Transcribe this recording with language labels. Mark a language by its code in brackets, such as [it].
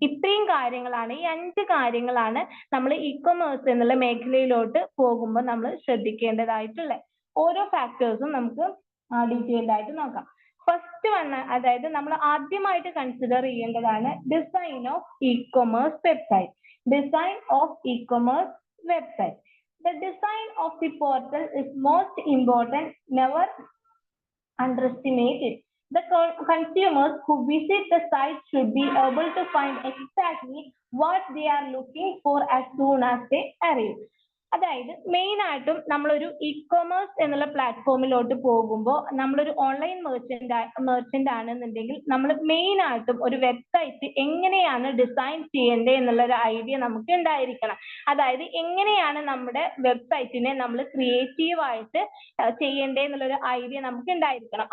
[ml] ഇത്രയും കാര്യങ്ങളാണ്, ഈ 5 കാര്യങ്ങളാണ് നമ്മൾ ഇ-കൊമേഴ്സ് എന്നുള്ള മേഖലയിലോട്ട് പോകുമ്പോൾ നമ്മൾ ശ്രദ്ധിക്കേണ്ടതായിട്ടുള്ളത്. ഓരോ ഫാക്ടേഴ്സും നമുക്ക് ഡീറ്റെയിൽഡ് ആയിട്ട് നോക്കാം. [en] first one, [ml] അതായത് നമ്മൾ ആദ്യമായിട്ട് കൺസിഡർ ചെയ്യേണ്ടതാണ് [en] Design of e-commerce website. Design of e-commerce website. The design of the portal is most important. Never underestimate it. The consumers who visit the site should be able to find exactly what they are looking for as soon as they arrive. [ml] അതായത് main ആയിട്ടും നമ്മളൊരു e-commerce എന്നുള്ള പ്ലാറ്റ്ഫോമിലോട്ട് പോകുമ്പോൾ, നമ്മളൊരു online merchant ആണെന്നുണ്ടെങ്കിൽ നമ്മൾ main ആയിട്ടും ഒരു വെബ്സൈറ്റ് എങ്ങനെയാണ് ഡിസൈൻ ചെയ്യേണ്ടത് എന്നുള്ള ഒരു ഐഡിയ നമുക്ക് ഉണ്ടായിരിക്കണം. അതായത് എങ്ങനെയാണ് നമ്മുടെ വെബ്സൈറ്റിനെ നമ്മൾ ക്രിയേറ്റീവ് ആയിട്ട് ചെയ്യേണ്ടത് എന്നുള്ളൊരു ഐഡിയ നമുക്ക് ഉണ്ടായിരിക്കണം.